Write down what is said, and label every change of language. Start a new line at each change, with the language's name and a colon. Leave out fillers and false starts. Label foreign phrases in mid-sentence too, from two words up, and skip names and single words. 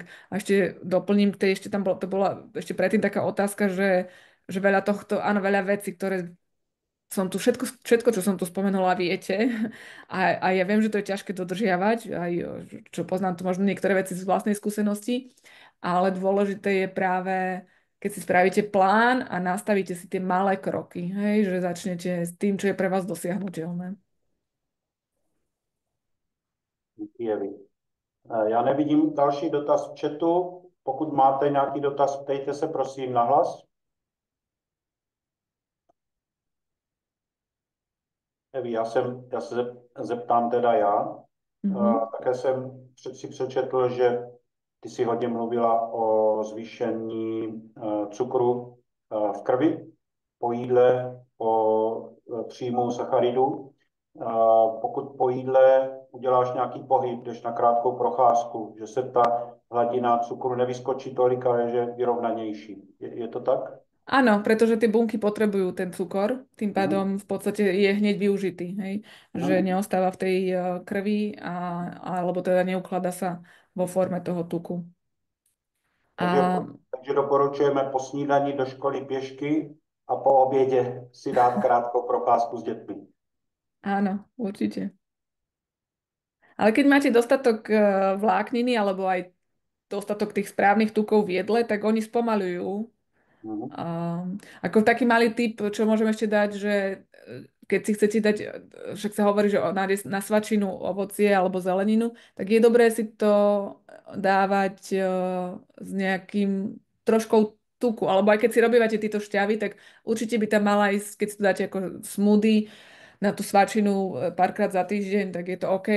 Slovak: A ešte doplním, to bola ešte predtým taká otázka, že veľa tohto, áno, veľa vecí, ktoré som tu, všetko, čo som tu spomenula, viete. A ja viem, že to je ťažké dodržiavať, aj čo poznám to možno niektoré veci z vlastnej skúsenosti, ale dôležité je práve, keď si spravíte plán a nastavíte si tie malé kroky, hej, že začnete s tým, čo je pre vás dosiahnuteľné.
Czech: Díky, Evi. Já nevidím další dotaz v chatu. Pokud máte nějaký dotaz, ptejte se prosím nahlas. Evi, já se zeptám teda já. Také jsem si přečetl, že ty si hodně mluvila o zvýšení cukru v krvi po jídle, po příjmu sacharidů. Pokud po jídle uděláš nějaký pohyb, jdeš na krátkou procházku, že se ta hladina cukru nevyskočí tolik, ale že je vyrovnanější. Je to tak?
Slovak: Áno, pretože tie bunky potrebujú ten cukor, tým pádom v podstate je hneď využitý, hej? Že neostáva v tej krvi alebo teda neukladá sa vo forme toho tuku.
Czech: Takže doporučujeme po snídani do školy pěšky a po obědě si dát krátkou procházku s dětmi.
Slovak: Áno, určite. Ale keď máte dostatok vlákniny alebo aj dostatok tých správnych tukov v jedle, tak oni spomalujú. Ako taký malý tip, čo môžem ešte dať, že keď si chcete dať, však sa hovorí, že na svačinu ovocie alebo zeleninu, tak je dobré si to dávať s nejakým troškou tuku, alebo aj keď si robívate tieto šťavy, tak určite by tam mala ísť, keď si to dáte ako smoothie na tú svačinu párkrát za týždeň, tak je to OK.